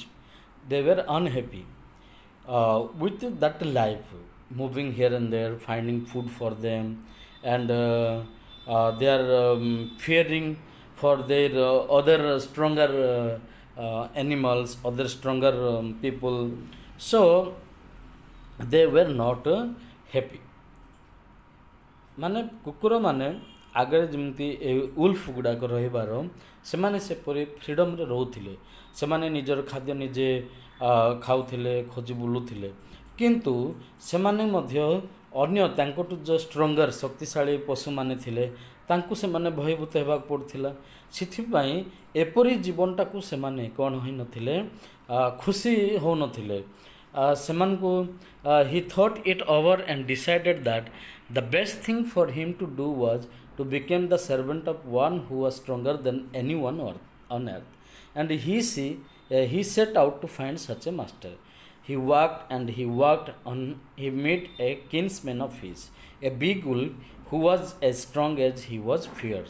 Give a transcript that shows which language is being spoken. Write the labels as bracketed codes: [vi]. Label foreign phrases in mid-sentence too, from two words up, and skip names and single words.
[en] They were unhappy with that life, moving here and there, finding food for them, and they are fearing for their other stronger animals, other stronger people. So they were not happy. [or] ମାନେ କୁକୁର ମାନେ ଆଗରେ ଯେମିତି ଉଲ୍ଫ ଗୁଡ଼ାକ ରହିବାର ସେମାନେ ସେପରି ଫ୍ରିଡ଼ମ୍ରେ ରହୁଥିଲେ, ସେମାନେ ନିଜର ଖାଦ୍ୟ ନିଜେ ଖାଉଥିଲେ, ଖୋଜି ବୁଲୁଥିଲେ, କିନ୍ତୁ ସେମାନେ ମଧ୍ୟ ଅନ୍ୟ ତାଙ୍କଠୁ ଯେଉଁ ଷ୍ଟ୍ରଙ୍ଗର ଶକ୍ତିଶାଳୀ ପଶୁମାନେ ଥିଲେ ତାଙ୍କୁ ସେମାନେ ଭୟଭୀତ ହେବାକୁ ପଡ଼ୁଥିଲା। ସେଥିପାଇଁ ଏପରି ଜୀବନଟାକୁ ସେମାନେ କ'ଣ ହୋଇନଥିଲେ, ଖୁସି ହେଉନଥିଲେ। [en] ସେମାନଙ୍କୁ he thought it over and decided that the best thing for him to do was to become the servant of one who was stronger than anyone on earth. And he set out to find such a master. He walked and he walked on. He met a kinsman of his, a big wolf who was as strong as he was fierce.